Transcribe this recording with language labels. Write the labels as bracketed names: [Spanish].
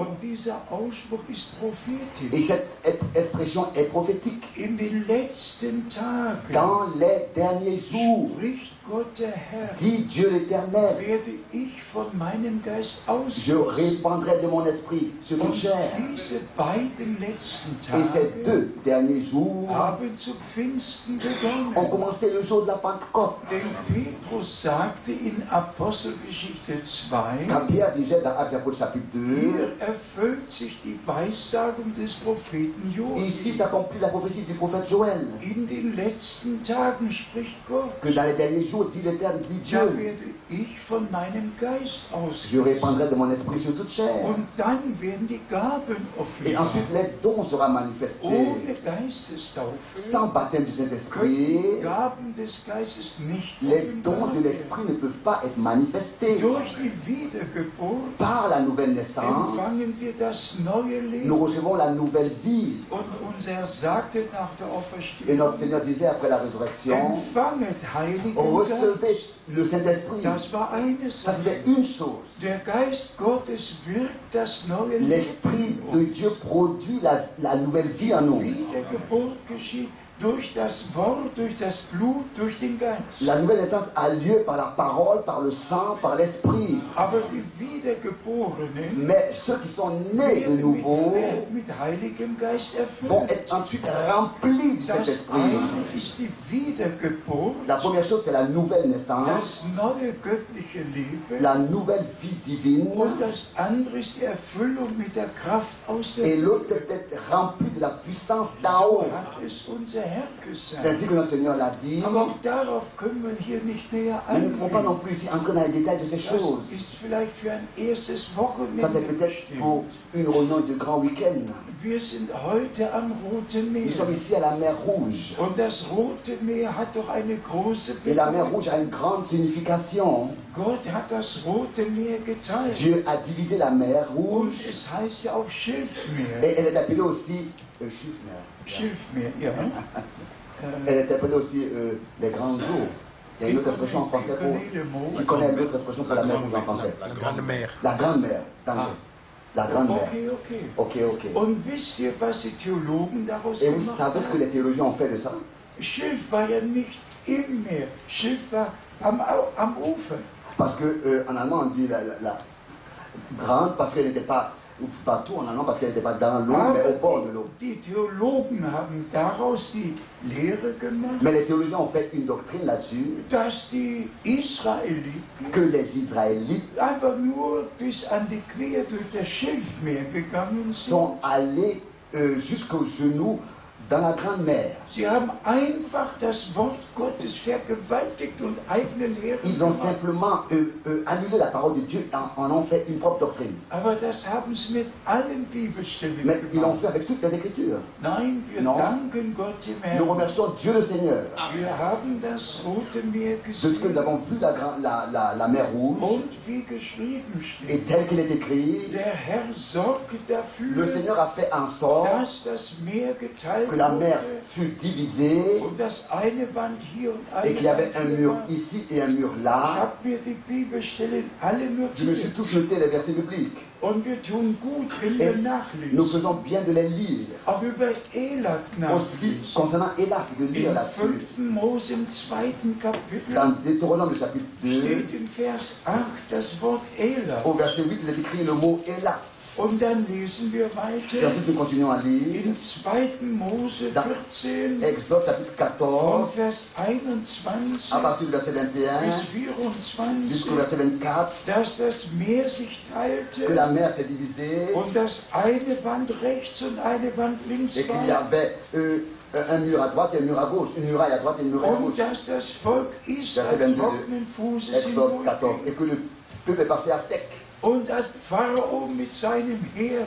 [German] Und dieser Ausspruch ist prophetisch. [French] et cette expression est prophétique, [German] In den letzten Tagen [French] dans les derniers jours, [German] spricht Gott der Herr, [French] dit Dieu l'Éternel, [German] werde ich von meinem Geist [French] je [German] ausgießen. [French] répandrai de mon esprit sur toute [German] Und [French] chair. [German] diese beiden letzten letzten [French] Et ces [German] Tage [French] 2 derniers jours [German] haben zu Pfingsten [French] ont [German] begonnen. [French] commencé le jour de la Pentecôte. [German] Denn Petrus sagte in Apostelgeschichte 2, [French] Quand Pierre disait dans Actes des Apôtres chapitre 2, [German] hier erfüllt sich die Weissagung des Propheten [French] ici [German] Joel. [French] s'accomplit la prophétie du prophète Joël, [German] In den letzten Tagen spricht Gott, [French] que dans les derniers jours, dit l'Éternel, dit [German] da [French] Dieu, [German] werde ich von meinem Geist [French] je [German] ausgießen. [French] répandrai de mon esprit sur toute chair. [German] Und dann werden die Gaben [French] Et ensuite, [German] offenbar. [French] les dons seront manifestés. [German] Ohne Geistestaufe [French] Sans baptême du [German] können [French] Saint-Esprit, [German] die Gaben des Geistes nicht [French] les dons [German] offenbar [French] de [German] werden. [French] l'Esprit ne peuvent pas être manifestés. [German] Durch die Wiedergeburt [French] Par la nouvelle naissance, [German] empfangen wir das neue [French] nous [German] Leben. [French] recevons la nouvelle vie. [German] Und unser Herr sagte nach der [French] Et notre [German] Auferstehung, [French] Seigneur disait après la résurrection, [German] empfanget Heiligen Geist. [French] recevez le Saint-Esprit. [German] Das war eine [French] Ça, [German] Sache. [French] c'était une chose. [German] Der Geist Gottes wirkt das neue [French] L'Esprit [German] Leben. [French] de Dieu produit la nouvelle vie en nous. [German] Wiedergeburt geschieht durch das Wort, durch das Blut, durch den Geist. [French] La nouvelle naissance a lieu par la parole, par le sang, par l'Esprit. [German] Aber die Wiedergeborenen [French] Mais ceux qui sont nés de [German] werden [French] nouveau [German] mit Heiligem Geist [French] vont [German] erfüllt. [French] être ensuite remplis du [German] Das [French] Saint-Esprit. [German] eine ist die Wiedergeburt, [French] La première chose, c'est la nouvelle naissance, [German] das neue göttliche Leben. [French] la nouvelle vie divine. [German] Und das andere ist die Erfüllung mit der Kraft aus der [French] Et l'autre, [German] Höhe. [French] c'est d'être rempli de la puissance d'en haut. [German] So hat es unser Herr [French] C'est [German] gesagt. [French] ainsi que notre Seigneur l'a dit. [German] Aber auch darauf können wir hier nicht näher [French] Mais nous ne pouvons pas non [German] eingehen. [French] plus ici entrer dans les détails de ces [German] Das [French] choses. [German] ist vielleicht für ein erstes [French] Ça, [German] Wochenende [French] c'est peut-être pour [German] bestimmt. [French] une réunion de grand week-end. [German] Wir sind heute am Roten [French] Nous sommes [German] Meer. [French] ici à la mer Rouge. [German] Und das Rote Meer hat doch eine große [French] Et la mer [German] Bedeutung. [French] Rouge a une grande signification. [German] Gott hat das Rote Meer geteilt. [French] Dieu a divisé la mer [German] Und [French] Rouge. [German] es heißt ja auch [French] Et [German] Schilfmeer. [French] elle est appelée aussi Schilfmeer. [German] Schilfmeer, ja. [French] Elle est appelée aussi les grandes eaux. Il y a une autre expression en français pour. Qui connaît l'autre expression pour la mer Rouge en français? La grande mer. La grande mer. [German] Danke. [French] La grande mer. [German] Okay, okay. [French] Ok, ok. [German] Und wisst ihr, was die Theologen daraus [French] Et vous [German] gemacht [French] savez ce que [German] haben? [French] les théologiens ont fait de ça? [German] Schilf war ja nicht im Meer. Schilf war am Ufer. [French] Parce que en allemand on dit la grande parce qu'elle n'était pas partout en allemand parce qu'elle n'était pas dans l'eau mais au bord de l'eau. [German] Die Theologen haben daraus die Lehre gemacht, [French] Mais les théologiens ont fait une doctrine là-dessus [German] dass die Israeliten [French] que les Israélites [German] einfach nur bis an die Knie durch das Schilfmeer gegangen sind. [French] sont allés jusqu'aux genoux dans la grande mer. [German] Sie haben einfach das Wort Gottes vergewaltigt und eigene Lehre [French] Ils ont [German] gemacht. [French] simplement annulé la parole de Dieu et en ont fait une propre doctrine. [German] Aber das haben sie mit allen Bibelstellen [French] Mais ils l'ont [German] gemacht. [French] fait avec toutes les Écritures. [German] Nein, wir [French] Non. [German] danken Gott im [French] Nous [German] Herrn. [French] remercions Dieu le Seigneur [German] Wir haben das Rote Meer [French] de ce que nous [German] gesehen [French] avons vu la mer Rouge [German] und wie geschrieben [French] et [German] steht, [French] tel qu'il est écrit, [German] der Herr sorgt [French] le [German] dafür, [French] Seigneur a fait en sorte [German] dass das Meer geteilt [French] que la mer [German] wurde [French] fut divisée [German] und dass eine Wand hier und [French] et [German] eine [French] qu'il y avait un [German] Wand hier [French] mur [German] war. [French] ici et un mur [German] Ich [French] là. [German] habe mir die Bibelstellen alle [French] Je me suis [German] notiert [French] tous noté les versets bibliques [German] und wir tun gut, wenn [French] et [German] wir [French] nous [German] nachlesen. [French] faisons bien de les lire. [German] Auch über Elat [French] Aussi [German] nachlesen. [French] concernant Élak, de lire [German] Im [French] là-dessus. [German] 5. Mose im 2. Kapitel [French] Dans Deutéronome le chapitre 2, [German] steht in Vers 8 das Wort Elat. [French] au verset 8, il est écrit le mot Élak. [German] Und dann lesen wir [French] Et [German] weiter [French] ensuite nous continuons à lire [German] in 2. Mose [French] dans [German] 14 [French] Exode chapitre [German] von [French] 14, [German] Vers 21 [French] à partir du verset 21 [German] bis [French] jusqu'au [German] 24, [French] verset 24, [German] dass das Meer sich [French] que la [German] teilte [French] mer s'est divisée [German] und dass eine Wand rechts und eine Wand links [French] et qu'il y [German] war [French] avait un mur à droite et un mur à gauche, une muraille à droite et une muraille à [German] und [French] gauche. [German] dass das Volk Israel [French] 22, [German] trockenen Fußes [French] Exode 14. [German] hindurchging [French] Et que le peuple est passé à sec. [German] und dass Pharao mit seinem Heer